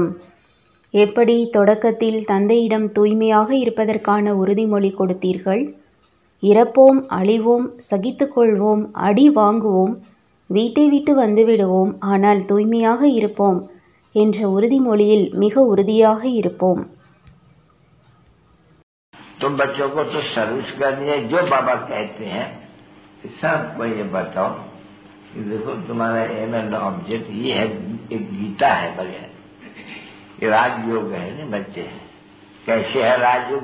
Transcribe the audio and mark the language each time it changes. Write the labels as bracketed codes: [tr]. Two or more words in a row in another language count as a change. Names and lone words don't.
[ta] எப்படி தொடக்கத்தில் தந்தையிடம் தூய்மையாக இருப்பதற்கான உறுதிமொழி கொடுத்தீர்கள்? இறப்போம், அழிவோம், சகித்துக்கொள்வோம், அடி வாங்குவோம், வீட்டை விட்டு வந்துவிடுவோம், ஆனால் தூய்மையாக இருப்போம் என்ற உறுதிமொழியில் மிக உறுதியாக இருப்போம். [hi] तुम बच्चों को तो सर्विस करनी है, जो बाबा कहते हैं सबको ये बताओ कि देखो तुम्हारा [en] aim and object [hi] ये है, एक गीता है बढ़िया, ये राजयोग है ना बच्चे। कैसे है राजयोग?